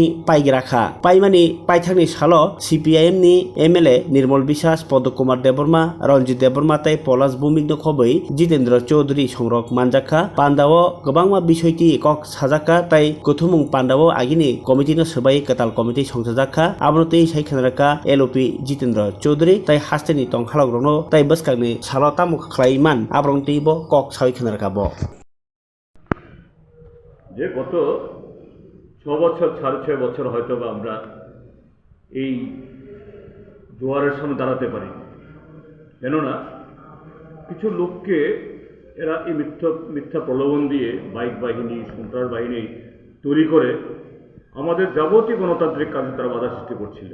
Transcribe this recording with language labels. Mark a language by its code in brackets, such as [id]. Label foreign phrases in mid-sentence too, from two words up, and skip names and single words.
[trp] पाइग्राखा पाइमानि पाइथांनि सालो CPIM नि MLA निर्मल बिसास पद कुमार देबर्मा रंजित देबर्मा तै पलास भूमिक खबै जितेन्द्र चौधरी संरक मानजाखा पान्डाओ गोबांमा बिसयति कक साजाखा तै गथुमुं पान्डाओ आगिनि कमिटिनो सबाई कताल कमिटि संसाजाखा आबनति साइखेनराखा LOP जितेन्द्र चौधरी तै हास्टेनि तंखालग्रनो तै बसकानि सालो तामुख खालाइमान आब्रंति ब कक साइखेनराखा ब [bn] যে গত 6 বছর 6.5 বছর হয়তো বা আমরা এই দুয়ারের সামনে দাঁড়াতে পারি কেননা কিছু লোককে এরা এই মিথ্যা প্রলোভন দিয়ে বাইক বাহিনী সন্ত্রাস বাহিনী তৈরি করে আমাদের যাবতীয় গণতান্ত্রিক কাজে তারা বাধা সৃষ্টি করছিল।